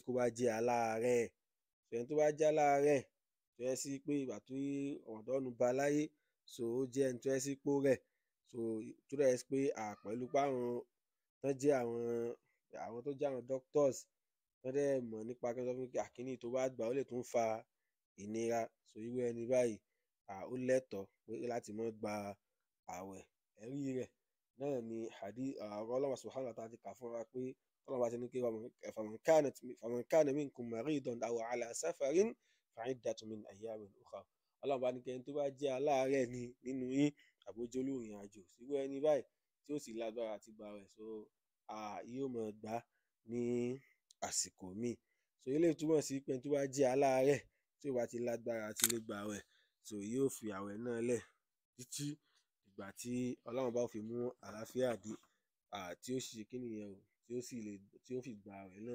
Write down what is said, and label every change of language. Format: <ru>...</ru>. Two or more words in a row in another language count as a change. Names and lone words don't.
<yo>kó bá jẹ́ aláàárẹ̀, ẹni tó bá jẹ́ aláàárẹ̀ tó yẹ sí pé ìgbà tó Ramadan bá láyé, so ó jẹ́ ẹni tó yẹ sí pó rẹ̀, so tó dẹ̀ sí pé pẹ̀lú pé àwọn tán jẹ́ àwọn àwọn tó jẹ́ àwọn doctors wọ́n dẹ̀ mọ̀ nípa kí wọ́n sọ fún pé àkíní tó bá gbà ó lè tún fa ìnira, so irú ẹni báyìí ó lẹ́tọ̀ọ́ pé láti má gba àwẹ̀. Ẹ̀rí rẹ̀ náà ni ọ̀rọ̀ Ọlọ́run</yo> <ar>سبحانه وتعالى</ar> <yo>ti kà fún wa pé Ọlọ́run bá ti ní pé</yo> <ar>فمن كان منكم مريضا أو على سفر فعدة من أيام أخر.</ar> <yo>Ọlọ́run bá ní kí ẹni tó bá jẹ́ aláàárẹ̀ ni nínú yín àbójó olórin àjò irú ẹni báyìí tí ó sì lágbára àti gba àwẹ̀, so yóò máa gbà ní àsìkò míì. So eléyìí túmọ̀ sí pé ẹni tó bá jẹ́ aláàárẹ̀ tí ó bá ti lágbára àti lè gba àwẹ̀, so yóò fi àwẹ̀ náà lẹ̀ títí ìgbà tí Ọlọ́run bá fi mú àlàáfíà dé, tí ó ṣe kíni yẹn o, tí ó fi gba àwẹ̀ náà.</yo>